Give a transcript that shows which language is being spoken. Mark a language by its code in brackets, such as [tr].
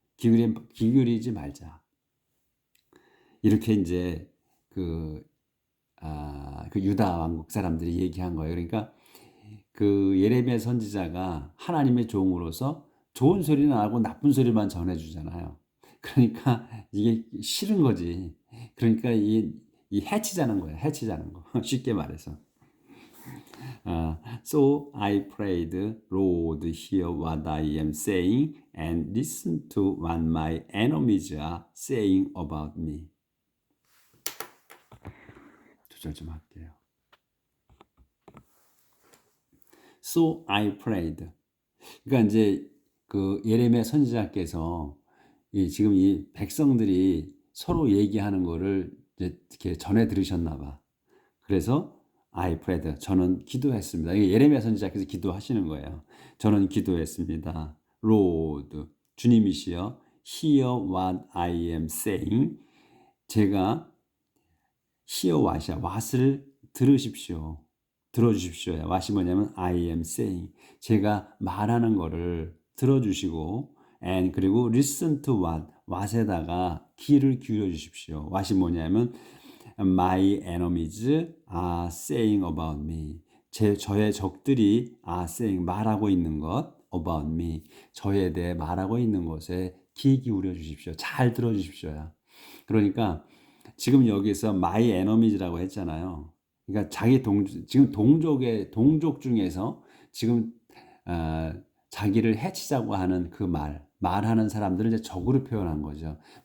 [ko] 기울이지 말자. 이렇게 이제 그 유다 왕국 사람들이 얘기한 거예요. 그러니까 그 예레미야 선지자가 하나님의 종으로서 좋은 소리는 안 하고 나쁜 소리만 전해주잖아요. 그러니까 이게 싫은 거지. 그러니까 이 해치자는 거예요. 해치자는 거. 쉽게 말해서. [en] So I prayed, Lord, hear what I am saying and listen to what my enemies are saying about me. [ko] 조절 좀 할게요. [en] So I prayed. [ko] 그러니까 이제 그 예레미야 선지자께서 지금 이 백성들이 서로 얘기하는 거를 이제 이렇게 전해 들으셨나 봐. 그래서 [en] I prayed. [ko] 저는 기도했습니다. 이게 예레미야 선지자께서 기도하시는 거예요. 저는 기도했습니다. [en] Lord, [ko] 주님이시여, [en] hear what I am saying. [ko] 제가 [en] hear what [ko] 을 들으십시오. 들어주십시오. what이 뭐냐면 [en] I am saying. [ko] 제가 말하는 거를 들어주시고 [en] and [ko] 그리고 [en] listen to what [ko] 에다가 귀를 기울여 주십시오. [en] what이 뭐냐면 My enemies are saying about me. [ko] 저의 적들이 [en] are saying [ko] 말하고 있는 것 [en] about me. [ko] 저에 대해 말하고 있는 것에 귀 기울여 주십시오. 잘 들어 주십시오야. 그러니까 지금 여기서 [en] my enemies [ko] 라고 했잖아요. 그러니까 지금 동족 중에서 지금 자기를 해치자고 하는 그 말하는 사람들을 이제 적으로 표현한 거죠.